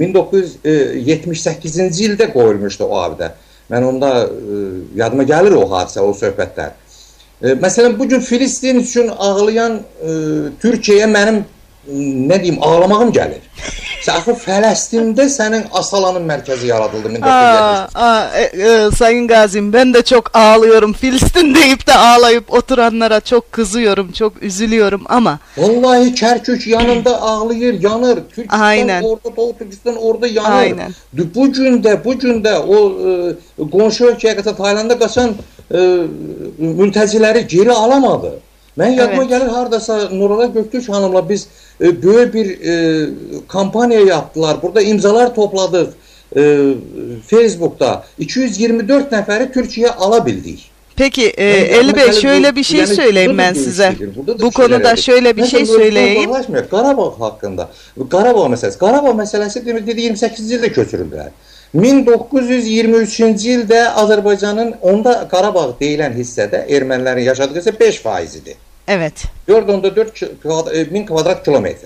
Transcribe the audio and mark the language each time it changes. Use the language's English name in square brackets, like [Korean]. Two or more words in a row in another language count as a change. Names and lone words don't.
[Azerbaijani] 1978-ci ildə qoyulmuşdu o abidə. Mən onda yadıma gəlir o hadisə, o söhbətlər. Məsələn, bugün Filistin üçün ağlayan Türkiyəyə mənim, nə deyim, ağlamağım gəlir. Axı Fələstində sənin Asalanın mərkəzi yaradıldı 1970. [Turkish] Sayın Gazim, ben de çok ağlıyorum. Filistin deyip de ağlayıp oturanlara çok kızıyorum, çok üzülüyorum ama. [Azerbaijani] Vallahi Kərkük yanında ağlayır, yanır. Türkistan [Turkish] aynen. [Azerbaijani] Orada, Doğu Türkistan orada yanır. [Turkish] Aynen. [Azerbaijani] Bugün də o qonşu ölkəyə qaçan, Tayland'a qaçan mültəciləri geri alamadı. Mən yadıma gəlir haradasa Nurala Göktürk hanımla biz böyük bir kampanya yaptılar. Burada imzalar topladıq Facebook'ta. 224 nəfəri Türkiye'ye alabildik. [Turkish] Peki Eli Bey şöyle bir şey söyleyeyim ben size. Bu konuda şöyle bir şey söyleyeyim. [Azerbaijani] Qarabağ haqqında. Qarabağ məsələsi dedi 28-ci ildə köçürüldülər. 1923-cü ildə Azərbaycanın onda Qarabağ deyilən hissədə ermənilərin yaşadığı isə 5% idi. [Turkish] Evet. [Azerbaijani] 4.4 kvadrat kilometr.